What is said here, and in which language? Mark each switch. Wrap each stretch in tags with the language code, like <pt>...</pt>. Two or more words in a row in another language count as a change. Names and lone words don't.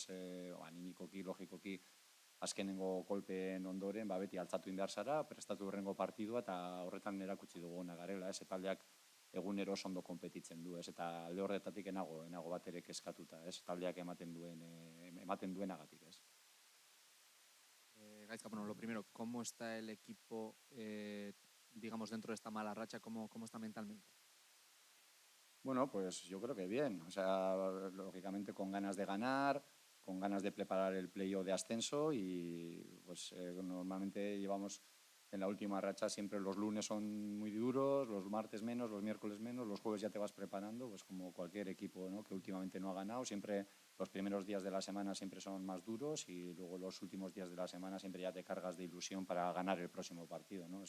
<eu>Animikoki, logikoki, azkenengo kolpeen ondoren, beti altzatu behar zara, prestatu horrengo partidua, eta horretan erakutsi dugu ona garela, ez? Taldeak egunero oso ondo konpetitzen du, ez? Eta alde horretatik enago bat ere kezkatuta, ez? Taldeak ematen duenagatik, ez? Gaizka,</eu> <es>lo primero, ¿cómo está el equipo, digamos, dentro de esta mala racha? ¿Cómo está mentalmente? Bueno, pues yo creo que bien, o sea, lógicamente con ganas de ganar, con ganas de preparar el playoff de ascenso, y pues normalmente llevamos en la última racha siempre los lunes son muy duros, los martes menos, los miércoles menos, los jueves ya te vas preparando, pues como cualquier equipo, ¿no?, que últimamente no ha ganado, siempre los primeros días de la semana siempre son más duros, y luego los últimos días de la semana siempre ya te cargas de ilusión para ganar el próximo partido, ¿no?</es>